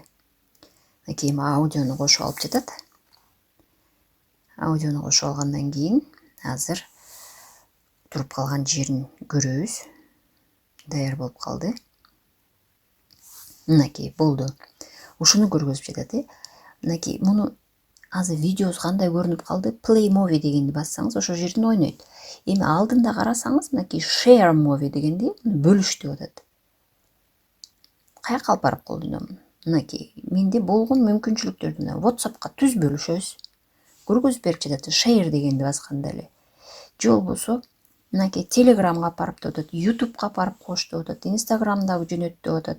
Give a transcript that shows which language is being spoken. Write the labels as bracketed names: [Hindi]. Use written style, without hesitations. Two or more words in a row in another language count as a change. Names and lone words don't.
[Kyrgyz] Мынакей аудиону кошуп алып жатат. Аудиону кошуп алгандан кийин азыр туруп калган жерин көрөбүз. даяр болуп калды. Мынакей болду. Ушуну көргөзүп жатат. Мынакей муну азыр видеосу кандай көрүнүп калды? [English] Play movie [Kyrgyz] дегенди бассаңыз ошол жерден ойнойт. Эми алдында карасаңыз мынакей [English] share movie [Kyrgyz] дегенди бөлүш деп атат. Каяка алып барып колдоном? Мынакей менде болгон мүмкүнчүлүктөрдү WhatsAppка түз бөлүшөбүз. Көргөзүп берип жатат. Share дегенди басканда эле. Же болбосо мынакей Telegramга барып деп атат, YouTubeга барып кош деп атат, Instagramдагы жөнөт деп атат.